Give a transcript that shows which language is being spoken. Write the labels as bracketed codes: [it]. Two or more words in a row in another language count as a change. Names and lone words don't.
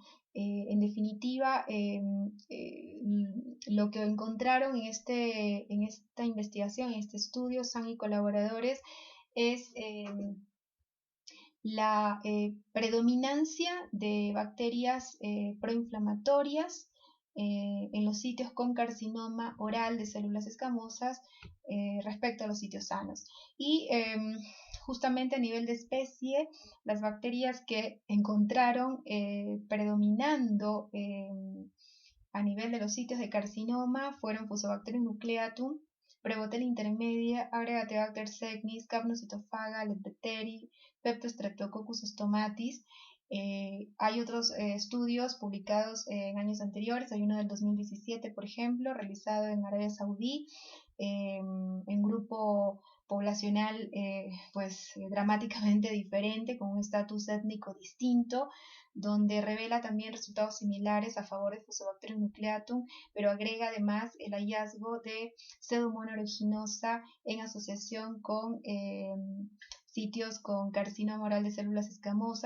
[es] En definitiva, lo que encontraron en esta investigación, en este estudio, Zhang y colaboradores, es la predominancia de bacterias proinflamatorias en los sitios con carcinoma oral de células escamosas respecto a los sitios sanos. Y justamente a nivel de especie, las bacterias que encontraron predominando a nivel de los sitios de carcinoma fueron Fusobacterium nucleatum, Prebotella intermedia, Agregatibacter segnis, Capnocytophaga, Lepteri, Streptococcus stomatis. Hay otros estudios publicados en años anteriores. Hay uno del 2017, por ejemplo, realizado en Arabia Saudí, en grupo poblacional dramáticamente diferente, con un estatus étnico distinto, donde revela también resultados similares a favor de Fusobacterium nucleatum, pero agrega además el hallazgo de Pseudomonas aeruginosa en asociación con sitios con carcinoma oral de células escamosas.